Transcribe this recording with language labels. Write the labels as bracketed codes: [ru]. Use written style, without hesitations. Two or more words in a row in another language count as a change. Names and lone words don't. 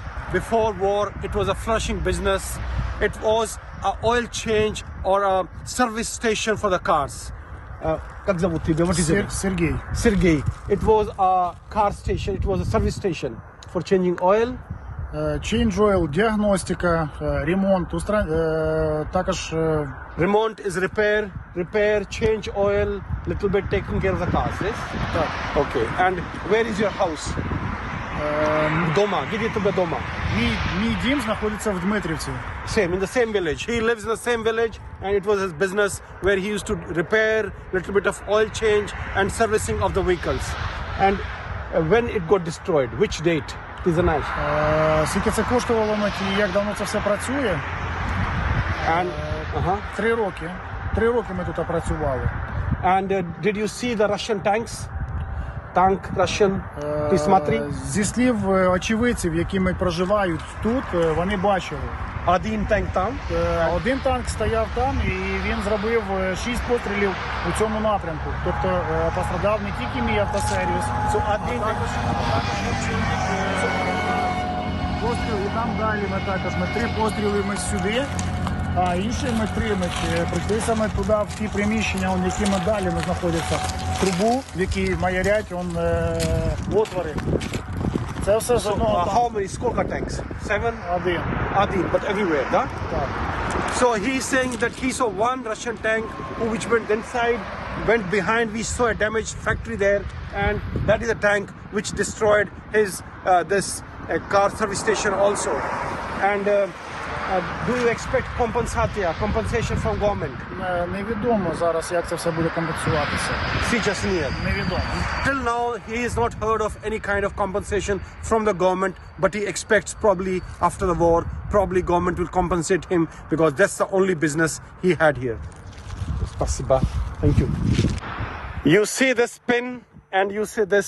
[en] Before war, it was a flourishing business. It was an oil change or a service station for the cars. What is it? Sergey. It was a car station. It was a service station for changing oil. Change oil, [uk] діагностика, ремонт, також [en] Remont is repair, change oil, little bit taking care of the cars, yes? Okay. And where is your house? Doma. Give it to the Doma. [uk] Мій дім знаходиться в Дмитрівці. [en] Same, in the same village. He lives in the same village, and it was his business where he used to repair, little bit of oil change and servicing of the vehicles. And when it got destroyed, which date? It is a nice. [uk] Скільки це коштувало, як давно це все працює? 3 роки. 3 роки ми тут працювали. [en] And did you see the Russian tanks? Tank Russian? [uk] Ти смотри? Зі слів очевидців, які проживають тут, вони бачили. Один танк там? Один танк стояв там, і він зробив 6 пострілів у цьому напрямку. Тобто пострадав не тільки мій автосервіс, а також постріл, і там далі ми 3 постріли сюди, а інші 3 прийшли саме туди, в ті приміщення, які далі знаходяться, трубу, в якій маярять отвори. Це все з одного танку. [en] How many, сколько tanks? 7? [uk] Один. [en] But everywhere, [ru] да? [uk] Так. [en] So he's saying that he saw one Russian tank which went inside, went behind. We saw a damaged factory there, and that is a tank which destroyed his this car service station also. And Do you expect compensation from government? [uk] Невідомо зараз, як це все буде компенсуватися. [ru] Сейчас нет. [uk] Невідомо. [en] Till now, he has not heard of any kind of compensation from the government, but he expects probably after the war, probably government will compensate him because that's the only business he had here. Spasiba. Thank you. You see this pin and you see this.